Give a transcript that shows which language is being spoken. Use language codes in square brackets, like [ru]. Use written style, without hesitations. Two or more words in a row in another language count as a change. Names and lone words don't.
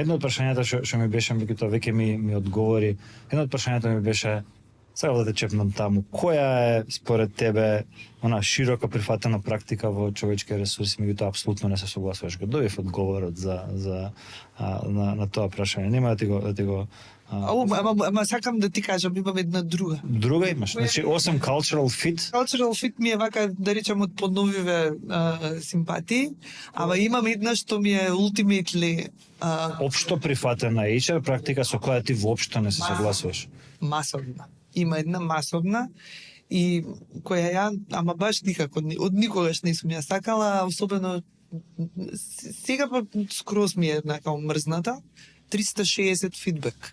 [mk] Едно од прашањата што ми беше, меѓутоа веќе ми одговори. Едно од прашањата ми беше, сакав да те чепнам таму, која е според тебе она широко прифатена практика во човечки ресурси, меѓутоа апсолутно не се согласуваш? Го добив одговорот на тоа прашање. Нема да ти го Ама сакам да ти кажам, имам една друга. Друга имаш? Значи, осем [en] cultural fit? Cultural fit [mk] ми е вака, да речам, од подновиве симпатии, ама имам една што ми е ultimately... Општо прифатена HR практика со која ти воопшто не се согласуваш? Масовна. Има една масовна и која ја, ама баш никако, од никогаш не сум ја сакала, особено сега па скроз ми е однака омрзната, 360 фидбек.